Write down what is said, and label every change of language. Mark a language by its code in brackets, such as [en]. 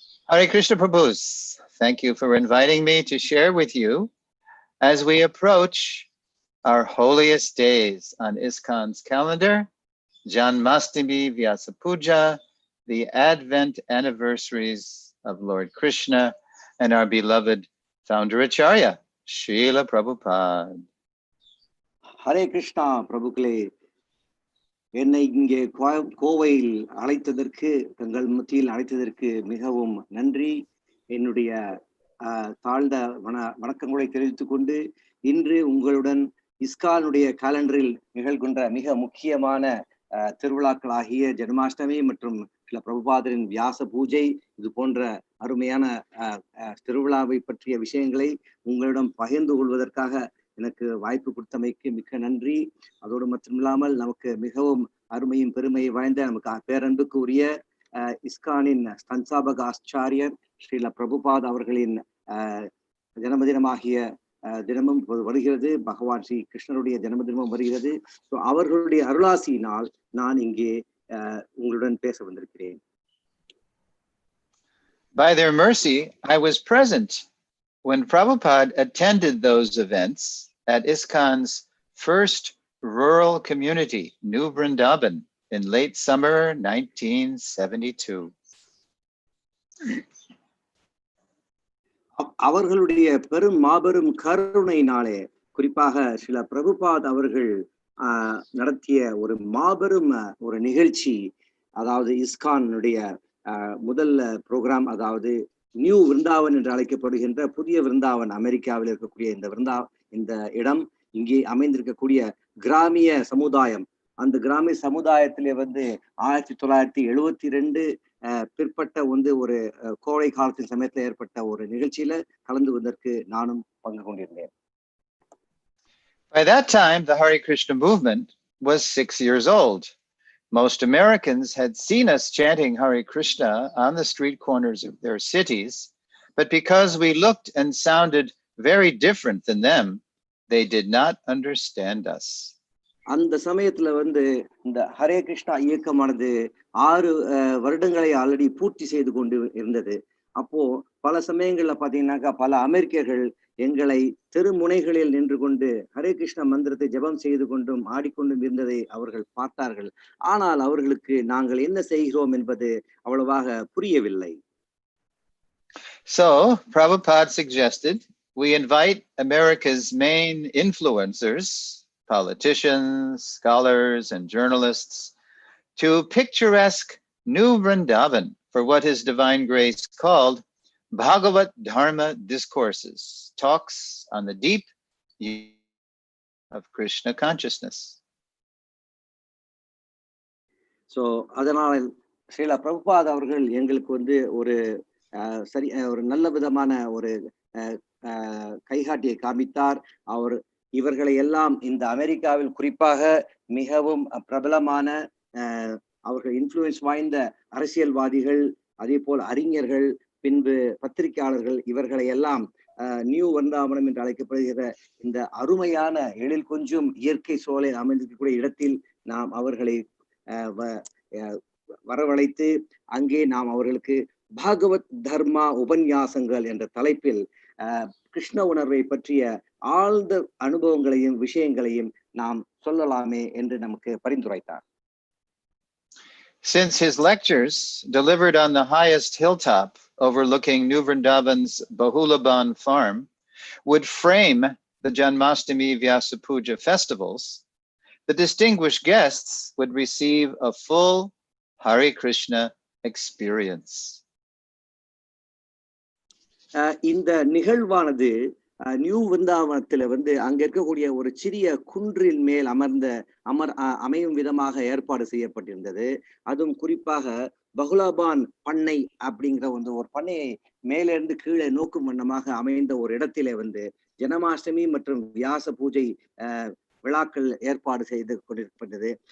[en] Hare Krishna Prabhus, thank you for inviting me to share with you as we approach our holiest days on ISKCON's calendar, Janmashtami, Vyasa Puja, the Advent anniversaries of Lord Krishna and our beloved founder Acharya, Srila Prabhupada. [ta] Hare Krishna பிரபுக்களே, என்னை இங்கே கோவையில் அழைத்ததற்கு, தங்கள் மத்தியில் அழைத்ததற்கு மிகவும் நன்றி. என்னுடைய தாழ்ந்த வணக்கங்களை தெரிவித்துக் கொண்டு, இன்று உங்களுடன் இஸ்கானுடைய காலண்டரில் நிகழ்கின்ற மிக முக்கியமான திருவிழாக்களாகிய ஜென்மாஷ்டமி மற்றும் சில பிரபுபாதரின் வியாச பூஜை, இது போன்ற அருமையான திருவிழாவை பற்றிய விஷயங்களை உங்களிடம் பகிர்ந்து கொள்வதற்காக எனக்கு வாய்ப்பு கொடுத்தமைக்கு மிக்க நன்றி. அதோடு மட்டுமில்லாமல் நமக்கு மிகவும் அருமையும் பெருமையை வாய்ந்த, நமக்கு பேரன்புக்கு உரிய இஸ்கானின் ஸ்தன்சாபக ஆச்சாரியர் ஸ்ரீல பிரபுபாத் அவர்களின் ஜன்மதினமாகிய தினமும் வருகிறது. பகவான் ஸ்ரீ கிருஷ்ணருடைய ஜன்மதினமும் வருகிறது. ஸோ அவர்களுடைய அருளாசியினால் நான் இங்கே உங்களுடன் பேச வந்திருக்கிறேன். [en] By their mercy, I was present when Prabhupada attended those events at ISKCON's first rural community, New Vrindavan, in late summer 1972. [ta] அவர்களுடைய பெரும் மாபெரும் கருணையினாலே, குறிப்பாக சில பிரபுபாத் அவர்கள் நடத்திய ஒரு மாபெரும் ஒரு நிகழ்ச்சி, அதாவது இஸ்கானுடைய முதல் ப்ரோக்ராம், அதாவது நியூ விருந்தாவன் என்று அழைக்கப்படுகின்ற புதிய விருந்தாவன், அமெரிக்காவில் இருக்கக்கூடிய இந்த இடம், இங்கே அமைந்திருக்கக்கூடிய கிராமிய சமுதாயம், அந்த கிராமிய சமுதாயத்திலே 1972 பிற்பட்ட ஒரு கோடை காலத்தின் சமயத்தில் ஏற்பட்ட ஒரு நிகழ்ச்சியில கலந்து கொண்டதற்கு நானும் பங்கு கொண்டிருந்தேன். [en] By that time, the Hare Krishna movement was 6 years old. Most Americans had seen us chanting Hare Krishna on the street corners of their cities, but because we looked and sounded very different than them, they did not understand us. [ta] அந்த சமயத்துல இந்த ஹரே கிருஷ்ணா இயக்கமானது 6 வருடங்களை already பூர்த்தி செய்து கொண்டு இருந்தது. அப்போ பல சமயங்கள்ல பாத்தீங்கன்னாக்கா பல அமெரிக்கர்கள் எங்களை தெருமுனைகளில் நின்று கொண்டு ஹரே கிருஷ்ணா மந்திரத்தை ஜெபம் செய்து கொண்டும் ஆடிக்கொண்டும் இருந்ததை அவர்கள் பார்த்தார்கள். ஆனால் அவர்களுக்கு நாங்கள் என்ன செய்கிறோம் என்பது அவ்வளவாக புரியவில்லை. [en] So Prabhupada suggested we invite America's main influencers, politicians, scholars, and journalists to picturesque New Vrindavan for what His Divine Grace called Bhagavat Dharma Discourses, talks on the deep of Krishna consciousness. [ta] So, அதனால் ஸ்ரீல பிரபுபாத் அவர்கள் எங்களுக்கு ஒரு ஒரு நல்ல விதமான ஒரு கைகாட்டியை காமித்தார். இவர்களை எல்லாம் இந்த அமெரிக்காவில் குறிப்பாக மிகவும் பிரபலமான அவர்கள் இன்ஃப்ளூயன்ஸ் வாய்ந்த அரசியல்வாதிகள், அதே போல் அறிஞர்கள், பின்பு பத்திரிகையாளர்கள், இவர்களை எல்லாம் நியூ வந்தாவனம் என்று அழைக்கப்படுகிற இந்த அருமையான எழில் கொஞ்சம் இயற்கை சோலை அமைந்திருக்கக்கூடிய இடத்தில் நாம் அவர்களை வரவழைத்து அங்கே நாம் அவர்களுக்கு பாகவத் தர்மா உபன்யாசங்கள் என்ற தலைப்பில் கிருஷ்ண உணர்வை பற்றிய ஆழ்ந்த அனுபவங்களையும் விஷயங்களையும் நாம் சொல்லலாமே என்று நமக்கு பரிந்துரைத்தார். [en] Since his lectures, delivered on the highest hilltop overlooking New Vrindavan's Bahulaban farm, would frame the Janmashtami Vyasa Puja festivals, the distinguished guests would receive a full Hare Krishna experience. [ta] இந்த நிகழ்வானது நியூ விருந்தாவனத்துல அங்க இருக்கக்கூடிய ஒரு சிறிய குன்றின் மேல் அமையும் விதமாக ஏற்பாடு செய்யப்பட்டிருந்தது. அதுவும் குறிப்பாக பகுலாபான் பண்ணை அப்படிங்கிற ஒரு பண்ணையை மேலிருந்து கீழே நோக்கும் வண்ணமாக அமைந்த ஒரு இடத்திலே ஜனமாஷ்டமி மற்றும் வியாச பூஜை விழாக்கள் ஏற்பாடு செய்து கொண்டிருப்பது.